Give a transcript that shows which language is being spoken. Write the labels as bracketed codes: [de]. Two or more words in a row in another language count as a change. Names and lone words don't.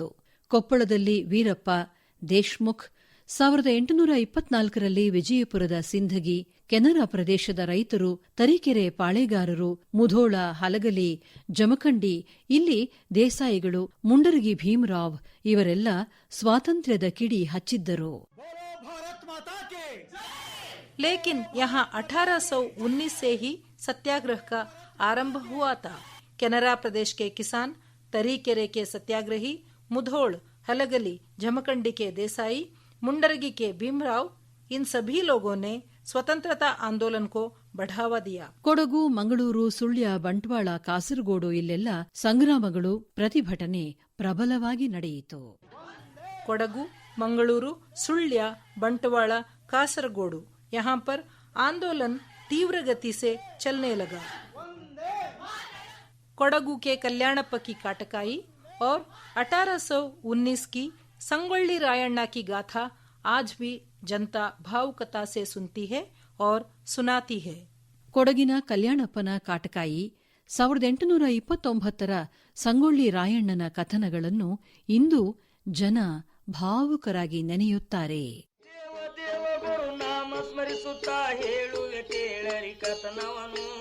[kn] ಕೊಪ್ಪಳದಲ್ಲಿ ವೀರಪ್ಪ, ದೇಶ್ಮುಖ್, 1824ರಲ್ಲಿ ವಿಜಯಪುರದ ಸಿಂಧಗಿ, ಕೆನರಾ ಪ್ರದೇಶದ ರೈತರು, ತರೀಕೆರೆ ಪಾಳೆಗಾರರು, ಮುಧೋಳ, ಹಲಗಲಿ, ಜಮಖಂಡಿ, ಇಲ್ಲಿ ದೇಸಾಯಿಗಳು, ಮುಂಡರಗಿ ಭೀಮರಾವ್ ಇವರೆಲ್ಲ ಸ್ವಾತಂತ್ರ್ಯದ ಕಿಡಿ ಹಚ್ಚಿದ್ದರು. [hi] लेकिन यहाँ 1819 से ही सत्याग्रह का आरंभ हुआ था. केनरा प्रदेश के किसान, तरीकेरे के सत्याग्रही, मुधोल, हलगली, जमखंडी के देसाई, मुंडरगी के भीमराव, इन सभी लोगों ने स्वतंत्रता आंदोलन को बढ़ावा दिया। [kn] ಕೊಡಗು, ಮಂಗಳೂರು, ಸುಳ್ಯ, ಬಂಟ್ವಾಳ, ಕಾಸರಗೋಡು ಇಲ್ಲೆಲ್ಲ ಸಂಗ್ರಾಮಗಳು, ಪ್ರತಿಭಟನೆ ಪ್ರಬಲವಾಗಿ ನಡೆಯಿತು. ಕೊಡಗು, [hi] मंगलुरु, सुಳ್ಯ, बंटवाड़ा, कासरगोडू यहाँ पर आंदोलन तीव्र गति से चलने लगा। कोडगु के कल्याणप्प की काटकाई और 1819 की संगोल्ली रायण्ण की गाथा आज भी जनता भावुकता से सुनती है और सुनाती है। [kn] ಕೊಡಗಿನ ಕಲ್ಯಾಣಪ್ಪನ ಕಾಟಕಾಯಿ 1829ರ ಸಂಗೊಳ್ಳಿ ರಾಯಣ್ಣನ ಕಥನಗಳನ್ನು ಇಂದು ಜನ ಭಾವುಕರಾಗಿ ನೆನೆಯುತ್ತಾರೆ. ಗುರು ನಾಮ ಸ್ಮರಿಸುತ್ತಾ ಹೇಳುವೆ ಕೇಳರಿ ಕಥನವನು.